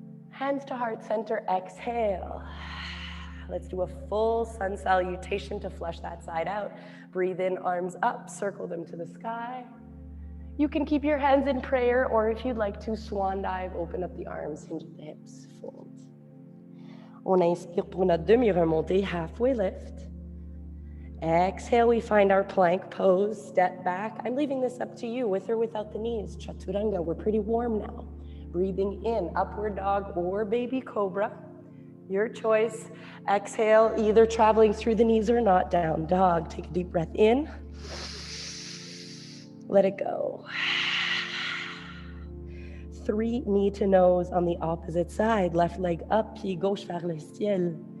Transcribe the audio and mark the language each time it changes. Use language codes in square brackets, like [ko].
[en] Hands to heart center, exhale. Let's do a full sun salutation to flush that side out. Breathe in, arms up, circle them to the sky. You can keep your hands in prayer, or if you'd like to, swan dive, open up the arms, hinge at the hips, fold. [fr] On inspire pour notre demi-remontée, halfway lift. [en] Exhale, we find our plank pose, step back. I'm leaving this up to you, with or without the knees. Chaturanga, we're pretty warm now. Breathing in, upward dog or baby cobra. Your choice. Exhale, either traveling through the knees or not. Down dog. Take a deep breath in. Let it go. 3 knee to nose on the opposite side. Left leg up, [fr] pied gauche vers le ciel.